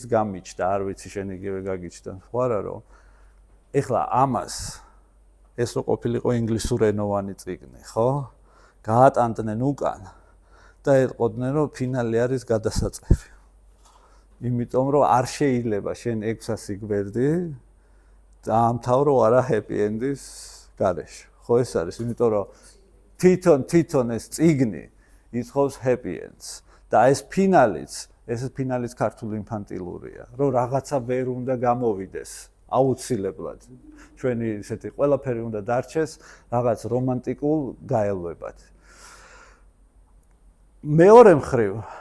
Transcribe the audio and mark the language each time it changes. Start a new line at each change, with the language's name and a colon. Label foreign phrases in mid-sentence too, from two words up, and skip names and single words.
Georgian: გამიჩნდა არ ვიცი შენ იგივე გაგიჩნდა ხო არა რომ ეხლა ამას ეს რო ყოფილიყო ინგლისურენოვანი წიგნი ხო გაატანდნენ უკან და ეტყოდნენ რომ ფინალი არის გადასაწყები იმიტომ რომ არ შეიძლება შენ 600 გვერდი და ამთავრო არა
English: happy end-
Georgian: ის გარეშე ხო ეს არის იმიტომ რომ თვითონ ეს წიგნი ითხოვს
English: happy ends
Georgian: და ეს ფინალიც ქართული ინფანტილურია რომ რაღაცა ვერ უნდა გამოვიდეს აუცილებლად ჩვენი ესეთი ყველაფერი უნდა დარჩეს რაღაც რომანტიკულ გაელვებად მეორე მხრივ